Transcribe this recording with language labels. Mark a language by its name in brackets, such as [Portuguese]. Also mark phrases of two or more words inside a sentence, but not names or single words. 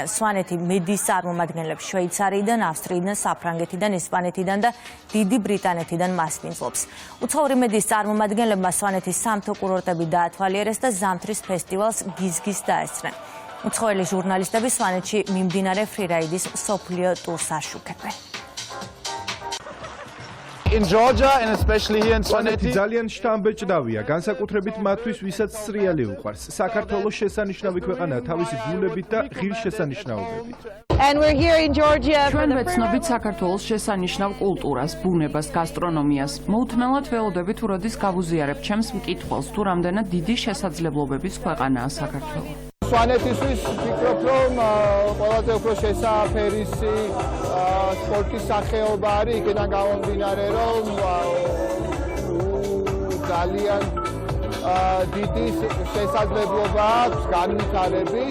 [Georgian] სვანეთი მედიის წარმომადგენლებს შვეიცარიიდან, ავსტრიიდან, საფრანგეთიდან, ესპანეთიდან და დიდი ბრიტანეთიდან მასპინძლობს. უცხოური მედიის წარმომადგენლებმა სვანეთის სამთო კურორტები დაათვალიერეს და ზამთრის ფესტივალს გიზგის დაესწრნენ. უცხოელი ჟურნალისტები სვანეთში მიმდინარე ფრირაიდის მსოფლიო ტურს აშუქებენ. [English] In Georgia and especially here in Svaneti [Georgian] ძალიან შთამბეჭდავია, განსაკუთრებით მათთვის, ვისაც სრიალი უყვარს. საქართველოს შესანიშნავი ქვეყანაა თავისი ბუნებით და ღირსშესანიშნაობებით. [English] And we're here in Georgia. [Georgian] ჩვენ ვეცნობით საქართველოს შესანიშნავ კულტურას, ბუნებას, გასტრონომიას. მოუთმელად ველოდებით თუ როდის გავუზიარებ ჩემს მკითხველს, თუ რამდენად დიდი შესაძლებლობების ქვეყანაა საქართველო. სვანეთისთვის ვფიქრობ, რომ ყველაზე უფრო შესაძლებელი სპორტის სახეობა არის, იქიდან გამომდინარე, რომ ძალიან დიდი შესაძლებლობა აქვს განვითარების.